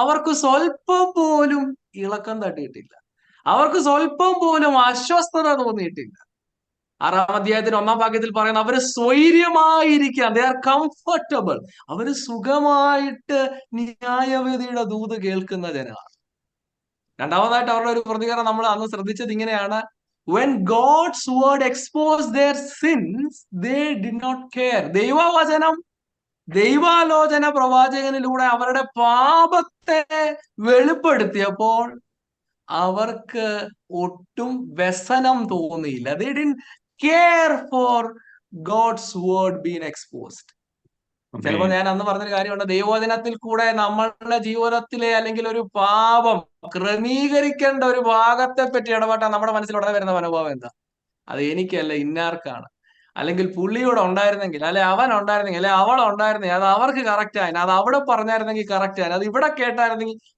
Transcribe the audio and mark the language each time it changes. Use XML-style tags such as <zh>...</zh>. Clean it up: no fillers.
<ml>അവർക്ക് സ്വല്പം പോലും ഇളക്കം തട്ടിയിട്ടില്ല. അവർക്ക് സ്വല്പം പോലും അസ്വസ്ഥത തോന്നിയിട്ടില്ല. 6-ാം അധ്യായത്തിന് 1-ാം വാക്യത്തിൽ പറയുന്ന അവര് സ്വൈര്യമായിരിക്കാം.</ml> <en>They are comfortable.</en> <ml>അവര് സുഖമായിട്ട് ന്യായവിധിയുടെ ദൂത് കേൾക്കുന്ന ജനമാണ്. രണ്ടാമതായിട്ട് അവരുടെ ഒരു പ്രതികരണം നമ്മൾ അന്ന് ശ്രദ്ധിച്ചത് ഇങ്ങനെയാണ്:</ml> <en>when God's word exposed their sins, they did not care.</en> <ml>ദൈവാലോചന പ്രവാചകനിലൂടെ അവരുടെ പാപത്തെ വെളിപ്പെടുത്തിയപ്പോൾ അവർക്ക് ഒട്ടും വ്യസനം തോന്നിയില്ല.</ml> <en>They didn't care for God's word being exposed.</en> <ml>ചിലപ്പോൾ ഞാൻ അന്ന് പറഞ്ഞൊരു കാര്യമുണ്ട്, ദൈവവചനത്തിൽ കൂടെ നമ്മളുടെ ജീവിതത്തിലെ അല്ലെങ്കിൽ ഒരു പാപം ക്രമീകരിക്കേണ്ട ഒരു ഭാഗത്തെ പറ്റി ഇടപെട്ടാൽ നമ്മുടെ മനസ്സിൽ ഉടനെ വരുന്ന മനോഭാവം എന്താ? അത് എനിക്കല്ല, ഇന്നാർക്കാണ്. അല്ലെങ്കിൽ പുള്ളിയോടെ ഉണ്ടായിരുന്നെങ്കിൽ, അല്ലെ അവൻ ഉണ്ടായിരുന്നെങ്കിൽ, അല്ലെ അവൾ ഉണ്ടായിരുന്നെങ്കിൽ, അത് അവർക്ക് കറക്റ്റ് ആയിരുന്നു, അത് അവിടെ പറഞ്ഞായിരുന്നെങ്കിൽ കറക്റ്റ് ആയിരുന്നു, അത് ഇവിടെ കേട്ടായിരുന്നെങ്കിൽ.</ml>